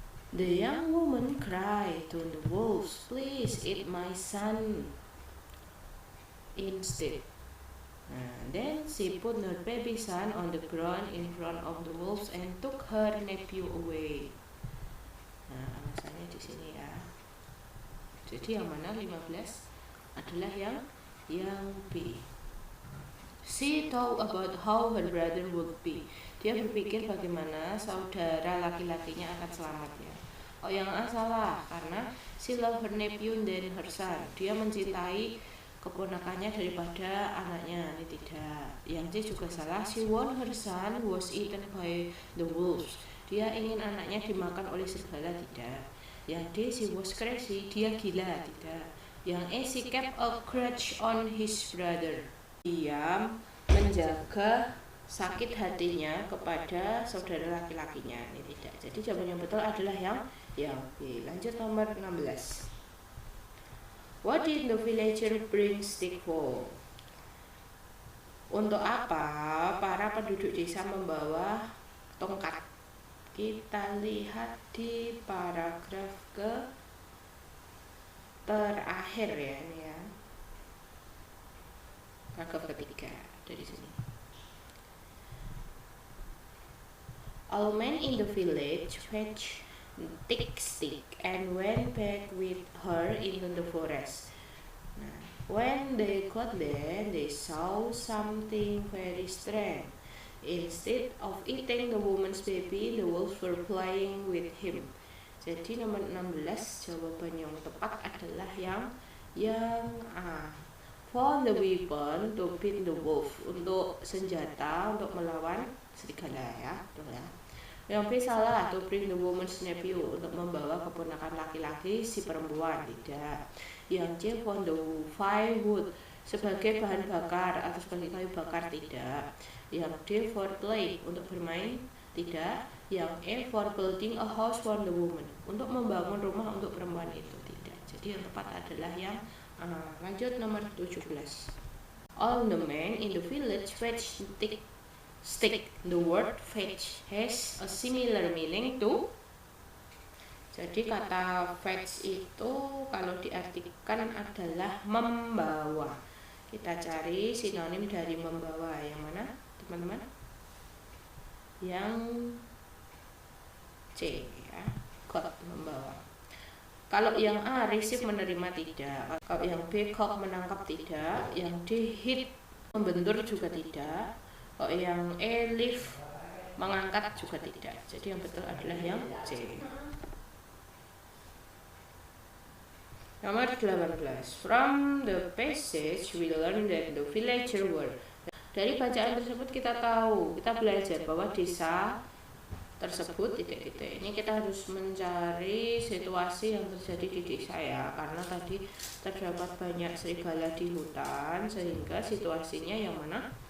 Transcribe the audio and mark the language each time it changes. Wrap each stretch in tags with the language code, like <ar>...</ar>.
<en>The young woman cried to the wolves, please eat my son instead. Then she put her baby son on the ground in front of the wolves and took her nephew away.</en> <id>Nah, alasannya di sini ya. Jadi yang mana 15 adalah yang B.</id> <en>She thought about how her brother would be.</en> <id>Dia berpikir bagaimana saudara laki-lakinya akan selamat ya. Oh, yang A salah, karena</id> <en>she loved her nephew than her son.</en> <id>Dia mencintai keponakannya daripada anaknya. Ini tidak. Yang C juga salah.</id> <en>She want her son was eaten by the wolves.</en> <id>Dia ingin anaknya dimakan oleh serigala. Tidak. Yang D,</id> <en>she was crazy.</en> <id>Dia gila. Tidak. Yang E,</id> <en>she kept a grudge on his brother.</en> <id>Dia menjaga sakit hatinya kepada saudara laki-lakinya. Ini tidak. Jadi jawaban yang betul adalah yang B. Lanjut nomor 16.</id> <en>What did the villager bring stick for?</en> <id>Untuk apa para penduduk desa membawa tongkat? Kita lihat di paragraf terakhir ya, ini ya. Paragraf ketiga dari sini.</id> <en>All men in the village fetched thick stick and went back with her into the forest.</en> <id>Nah,</id> <en>when they got there, they saw something very strange. Instead of eating the woman's baby, the wolves were playing with him.</en> <id>Jadi nomor 16 jawaban yang tepat adalah yang A.</id> <en>For the weapon to beat the wolf,</en> <id>untuk senjata untuk melawan serigala ya, betul ya. Yang B salah,</id> <en>to bring the woman's nephew,</en> <id>untuk membawa keponakan laki-laki si perempuan. Tidak. Yang C,</id> <en>for the firewood,</en> <id>sebagai bahan bakar atau sebagai kayu bakar. Tidak. Yang D,</id> <en>for play,</en> <id>untuk bermain. Tidak. Yang E,</id> <en>for building a house for the woman,</en> <id>untuk membangun rumah untuk perempuan itu. Tidak. Jadi yang tepat adalah yang A. Lanjut nomor 17.</id> <en>All the men in the village fetched stick. The word fetch has a similar meaning to.</en> <id>Jadi kata fetch itu kalau diartikan adalah membawa. Kita cari sinonim dari membawa. Yang mana teman-teman? Yang C ya, got, membawa. Kalau yang A, receive, menerima. Tidak. Kalau yang B, caught, menangkap. Tidak. Yang D, hit, membentur. Juga tidak. Kalau yang E, lift, mengangkat. Juga tidak. Jadi yang betul adalah yang C. Nomor 18.</id> <en>From the passage we learn that the villager were.</en> <id>Dari bacaan tersebut kita tahu, kita belajar bahwa desa tersebut ini kita harus mencari situasi yang terjadi di desa ya, karena tadi terdapat banyak serigala di hutan, sehingga situasinya yang mana?</id>